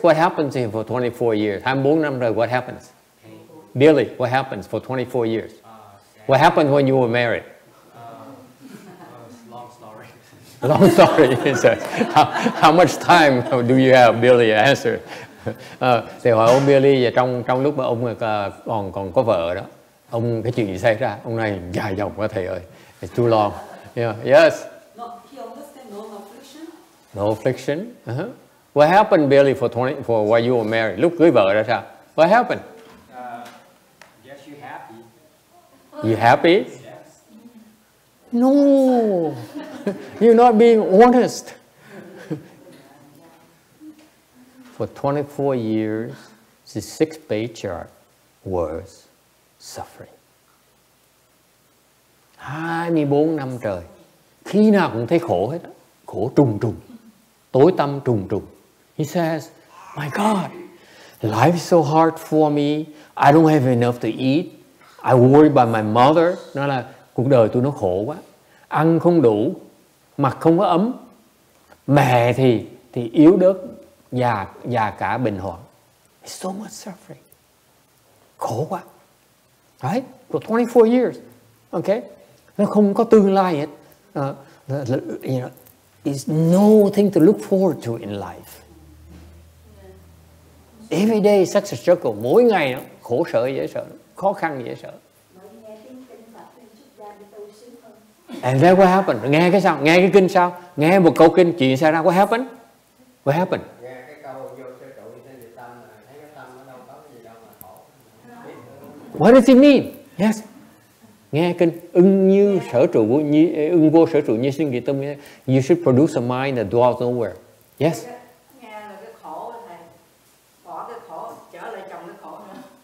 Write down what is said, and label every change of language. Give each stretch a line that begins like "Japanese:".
English: What happens to him for 24 years?
Vietnamese: 24 năm rồi,
English: what happens? Billy, what happens for 24 years? What happened when you were married? Long story. How much time do you have, Billy? Answer.
Vietnamese: Thì hỏi ông Billy, trong lúc mà ông còn có vợ đó, ông cái chuyện gì xảy ra? Ông này dài dòng quá thầy ơi.
English: It's too long. Yeah. Yes. No, he understand no affliction. No affliction. What happened, Billy, for while you were married?
Vietnamese: Lúc cưới vợ ra sao?
English: What happened? Yes, you happy. You happy? Yes. No. You're not being honest. For 24 years, the sixth patriarch was suffering.
Vietnamese: 24 năm trời, khi nào cũng thấy khổ hết, khổ trùng trùng, tối tăm trùng trùng.
English: He says, my God, life is so hard for me. I don't have enough to eat. I worry about my mother.
Vietnamese: Nó là cuộc đời tôi nó khổ quá, ăn không đủ, mặc không có ấm, mẹ thì yếu đớt, già cả bệnh hoạn.
English: It's so much suffering.
Vietnamese: Khổ quá.
English: Right? For 24 years. Okay?
Vietnamese: Nó không có tương lai hết.
English: You know, it's nothing to look forward to in life. Every day such a struggle.
Vietnamese: Mỗi ngày nó khổ sở dễ sợ, khó khăn dễ sợ.
English: And then what happened?
Vietnamese: Nghe cái sao? Nghe cái kinh sao? Nghe một câu kinh, chuyện xảy ra.
English: What happened? What happened?
Vietnamese: Nghe cái câu vô sơ trụ trên địa tâm, thấy cái tâm nó đâu có cái gì đâu mà khổ.
English: What does it mean? Yes.
Vietnamese: Nghe kinh ưng như sở trụ ưng vô sở trụ như sinh địa tâm.
English: You should produce a mind that dwells nowhere. Yes.
Vietnamese: Nghe là cái khổ thầy, bỏ cái khổ trở lại chồng cái khổ nữa.